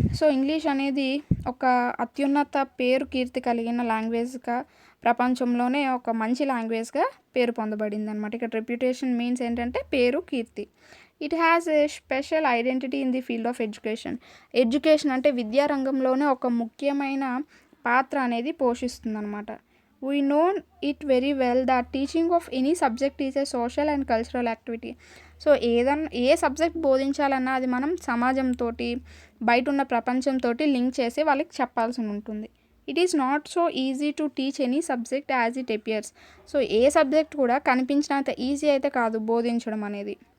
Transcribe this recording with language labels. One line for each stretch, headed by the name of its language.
Telugu: So English అనేది ఒక అత్యున్నత పేరు కీర్తి కలిగిన లాంగ్వేజ్గా ప్రపంచంలోనే ఒక మంచి లాంగ్వేజ్గా పేరు పొందబడింది అనమాట. ఇక్కడ రెప్యుటేషన్ మీన్స్ ఏంటంటే పేరు, కీర్తి.
English: it has a special identity in the field of education
Telugu: అంటే విద్యారంగంలోనే ఒక ముఖ్యమైన పాత్ర అనేది పోషిస్తుంది అనమాట.
English: We know it very well that teaching of any subject is a social and cultural activity.
Telugu: So ఏ subject బోధించాలన్నా అది మనం సమాజంతో బయట ఉన్న ప్రపంచంతో లింక్ చేసి వాళ్ళకి చెప్పాల్సి ఉంటుంది.
English: It is not so easy to teach any subject as it appears.
Telugu: So ఏ subject కూడా కనిపించినంత ఈజీ అయితే కాదు బోధించడం అనేది.